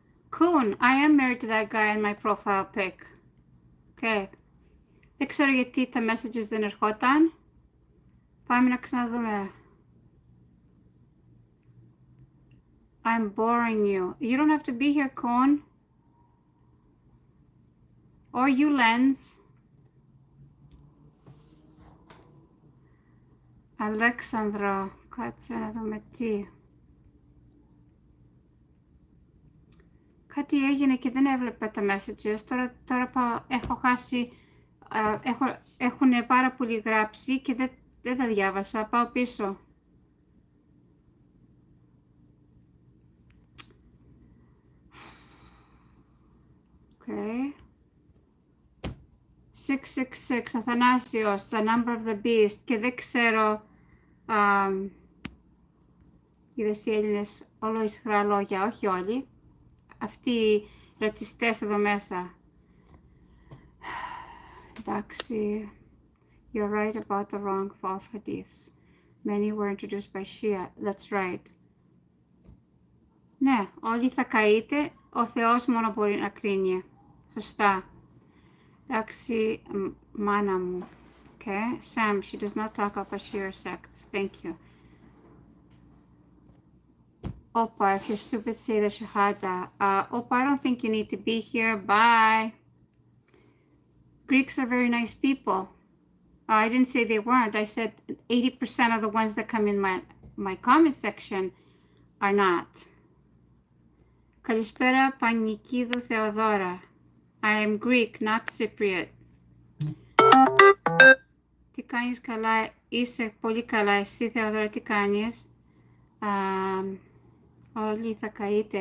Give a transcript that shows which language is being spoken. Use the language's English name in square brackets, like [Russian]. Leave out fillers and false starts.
[English] Coon, I am married to that guy in my profile pic. Okay. [Greek] Δεν ξέρω γιατί τα messages δεν ερχόταν. Πάμε να ξαναδούμε. [English] I'm boring you. You don't have to be here, Coon. Or you, Lens. [Greek] Αλέξανδρο, κάτσε να δούμε τι. Κάτι έγινε και δεν έβλεπα τα messages. Τώρα έχω χάσει, έχουν πάρα πολύ γράψει και δεν τα διάβασα. Πάω πίσω. [English] Okay. 666, Αθανάσιος, the number of the beast. [Greek] Και δεν ξέρω, είδες οι Έλληνες όλο ισχρά λόγια, όχι όλοι. Αυτοί οι ρατσιστές εδώ μέσα. Εντάξει. [English] You're right about the wrong false hadiths. Many were introduced by Shia. That's right. [Greek] Ναι, όλοι θα καείτε, ο Θεός μόνο μπορεί να κρίνει. Σωστά. Εντάξει, μάνα μου. [English] Okay, Sam, she does not talk about Shia sects. Thank you. Opa, if you're stupid, say the Shahada. Opa, I don't think you need to be here. Bye. Greeks are very nice people. I didn't say they weren't. I said 80% of the ones that come in my comment section are not. [Greek] Καλησπέρα, Πανικίδου Θεοδώρα. [English] I am Greek, not Cypriot. [Greek] Τι κάνεις? Καλά, είσαι πολύ καλά. Εσύ, Θεοδώρα, τι κάνεις? Όλοι θα καείτε.